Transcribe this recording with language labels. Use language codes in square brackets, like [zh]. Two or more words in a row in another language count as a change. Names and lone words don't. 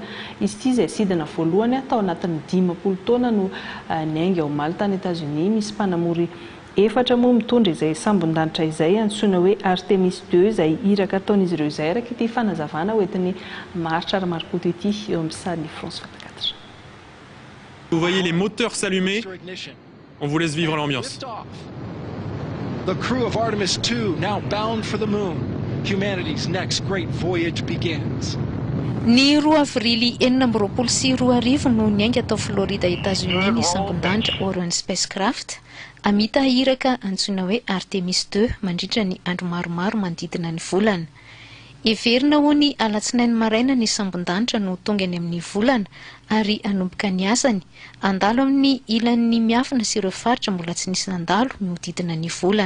[mg] Izy ity izay sidina voalohany tao anatin'ny 10 taona no niainga ao Malta any États-Unis. Misy mpanamory 4 moa mitondra izay sambon-danitra izay antsoina hoe Artemis 2 izay iraka ataon'izy ireo izay araka ity fanazavana hoentin'ny maritra ary marikoto ity eo amin'ny sarin'ny France 24. [fr] Vous voyez les moteurs s'allumer. On vous laisse vivre l'ambiance. [en] The crew of Artemis 2 now bound for the moon. Humanity's next great voyage begins. [mg] Ny 2 avrily 2022 no niainga tao Florida, États-Unis ny sambon-danitra Orion spacecraft. Amita iraka antsoina hoe Artemis 2 mandritra ny andro maromaro manodidina ny volana. Everina ho ny alatsinainy maraina ny sambon-danitra no tonga any amin'ny volana ary anomboka ny asany andalo amin'ny ilan'ny miafina sy ireo faritra mbola tsy nisy nandalo miodidina ny volana.